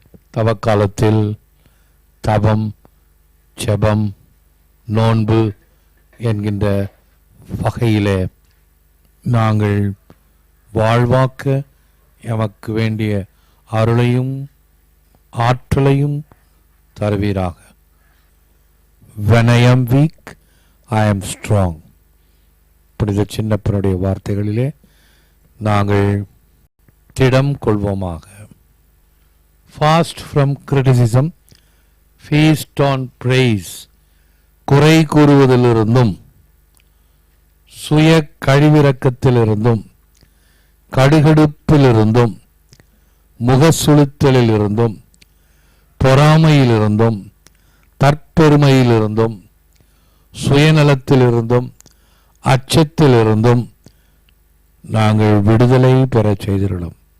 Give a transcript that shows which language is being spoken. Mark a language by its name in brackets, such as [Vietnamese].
[Tamil] தவக்காலத்தில் தபம், ஜெபம், நோன்பு என்கின்ற வகையிலே நாங்கள் வாழ்வாக்க எமக்கு வேண்டிய அருளையும் ஆற்றலையும் தருவீராக. [English] When I am weak, I am strong. [Tamil] புனித சின்னப்பனுடைய வார்த்தைகளிலே நாங்கள் திடம் கொள்வோமாக. [English] Fast from criticism, feast on praise. [Tamil] குறை கூறுவதிலிருந்தும் சுய கழிவிறக்கத்திலிருந்தும் கடுகடுப்பிலிருந்தும் முகசுளுத்தலிலிருந்தும் பொறாமையிலிருந்தும் தற்பெருமையிலிருந்தும் சுயநலத்திலிருந்தும் அச்சத்திலிருந்தும் நாங்கள் விடுதலை பெறச் செய்திருந்தோம்.